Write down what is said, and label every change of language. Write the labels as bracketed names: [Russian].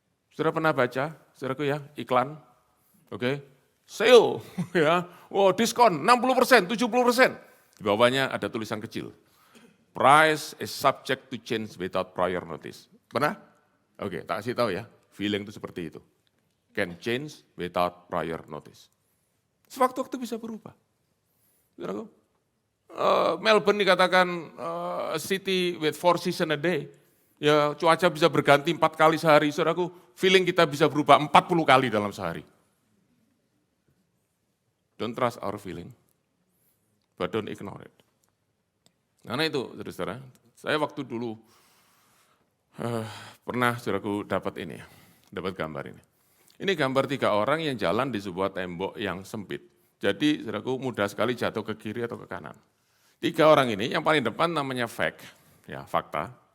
[Indonesian] Saudara pernah baca, saudaraku ya, iklan, oke, sale, ya, wow, diskon 60%, 70%. Di bawahnya ada tulisan kecil, [English] price is subject to change without prior notice. [Indonesian] Pernah? Oke, tak kasih tahu ya, feeling itu seperti itu. [English] Can change without prior notice. [Indonesian] Sewaktu-waktu bisa berubah. Saudaraku, Melbourne dikatakan [English] city with 4 seasons a day. [Indonesian] Ya, cuaca bisa berganti 4 kali sehari, saudaraku, feeling kita bisa berubah 40 kali dalam sehari. [English] Don't trust our feeling, but don't ignore it. [Indonesian] Karena itu, saudara, saya waktu dulu pernah, saudaraku, dapat ini, dapat gambar ini. Ini gambar 3 orang yang jalan di sebuah tembok yang sempit. Jadi, saudaraku, mudah sekali jatuh ke kiri atau ke kanan. 3 orang ini, yang paling depan namanya fact, ya fakta.